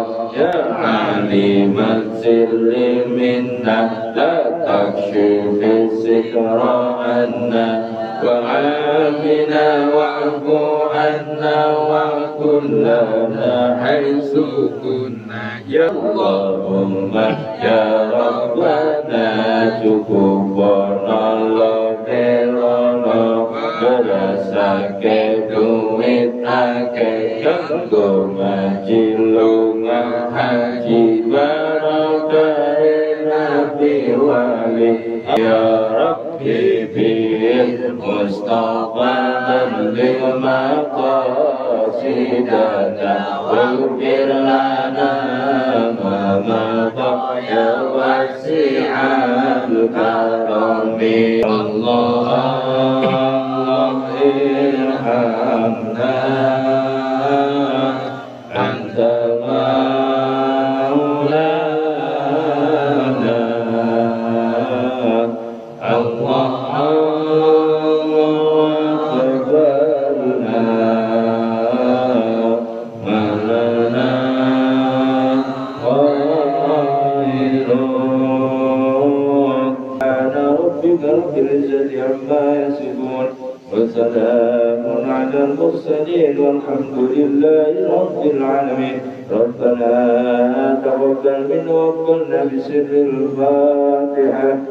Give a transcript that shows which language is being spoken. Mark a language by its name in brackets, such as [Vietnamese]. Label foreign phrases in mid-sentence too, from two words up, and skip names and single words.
[Arabic] يا عليم السر منا لا تكشف السكر عنا وعافنا واعف عنا وكن لنا حيث كنا يا اللهم يا ربنا [Javanese] cukupana lokerono berasake duit ake kanggo ngaji lunga haji barokah nabi wali [Arabic] يا ربي بالمصطفى ل مقاصدنا واغفر لنا ما مضى يا واسع الكرم الله ارحمنا أنت مولانا الله تقبلنا malana ربك رب العزة عما يصفون وسلام على المرسلين والحمد لله رب العالمين ربنا تقبل منا وقلنا بسر الفاتحة